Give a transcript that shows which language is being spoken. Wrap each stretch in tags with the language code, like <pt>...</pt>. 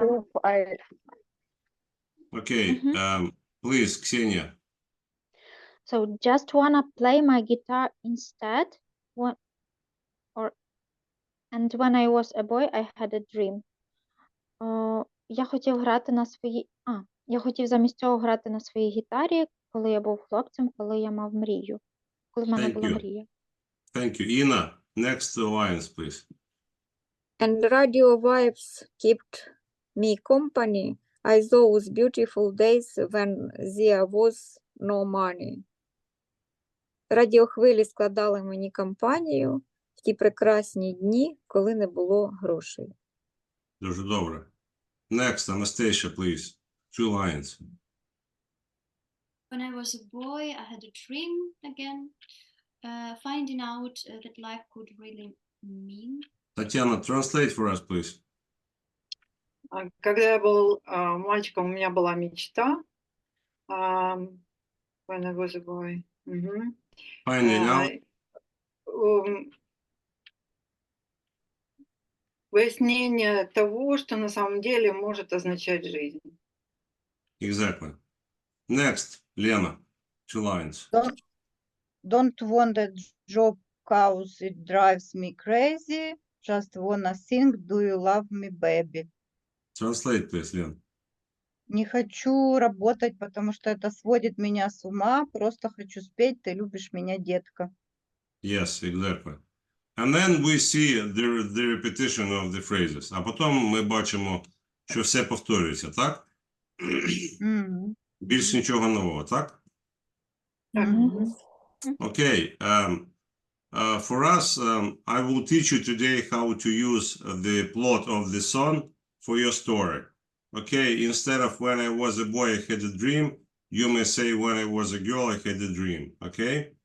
<en>group I Okay, please, Ksenia. So just wanna play my guitar instead. And when I was a boy, I had a dream.</en> <uk>Я хотів грати на своїй. Я хотів замість цього грати на своїй гітарі, коли я був хлопцем, коли я мав мрію. Коли в мене</uk> <en>Thank</en> <uk>була</uk> <en>you.</en> <uk>мрія.</uk> <en>Thank you. Ina, next lines, please. And radio waves kept me company. I those beautiful days when there was no money.</en> <uk>Радіохвилі складали мені компанію в ті прекрасні дні, коли не було грошей. Дуже добре.</uk> <en>Next, Anastasia, please. 2 lines. When I was a boy, I had a dream again, finding out that life could really mean. Tatiana, translate for us, please.</en> <ru>Когда я был мальчиком, у меня была мечта.</ru> <en>When I was a boy. Finding out.</en> <ru>Выяснение того, что на самом деле может означать жизнь.</ru> <en>Exactly. Next, Lena. 2 lines. Don't want a job cause it drives me crazy. Just wanna sing, do you love me, baby? Translate, please, Lena.</en> <ru>Не хочу работать, потому что это сводит меня с ума. Просто хочу спеть, ты любишь меня, детка.</ru> <en>Yes, exactly. And then we see the repetition of the phrases.</en> <uk>А потім ми бачимо, що все повторюється, так? Більш нічого нового, так?</uk> <en>Okay. For us, I will teach you today how to use the plot of the song for your story. Okay, instead of when I was a boy, I had a dream, you may say when I was a girl, I had a dream. Okay?</en>